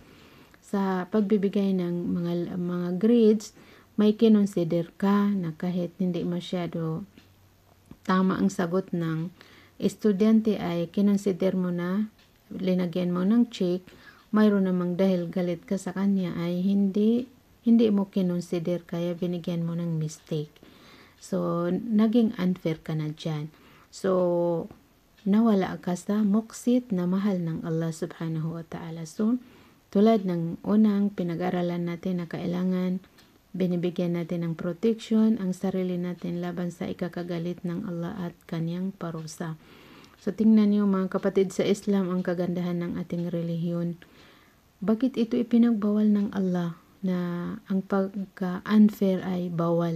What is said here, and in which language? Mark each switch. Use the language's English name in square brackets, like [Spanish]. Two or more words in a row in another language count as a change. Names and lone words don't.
[Filipino] Sa pagbibigay ng mga grades, may kinonsider ka na kahit hindi masyado tama ang sagot ng estudyante ay kinonsider mo na, linagyan mo ng check. Mayroon namang dahil galit ka sa kanya ay hindi mo kinonsider kaya binigyan mo ng mistake. So, naging unfair ka na dyan. So, nawala ka sa muqsit na mahal ng Allah [Arabic] سبحانه وتعالى. [Filipino] So, tulad ng unang pinag-aralan natin na kailangan binibigyan natin ng protection ang sarili natin laban sa ikakagalit ng Allah at kanyang parusa. So, tingnan niyo mga kapatid sa Islam ang kagandahan ng ating relihiyon. Bakit ito ipinagbawal ng Allah na ang pagka-unfair ay bawal?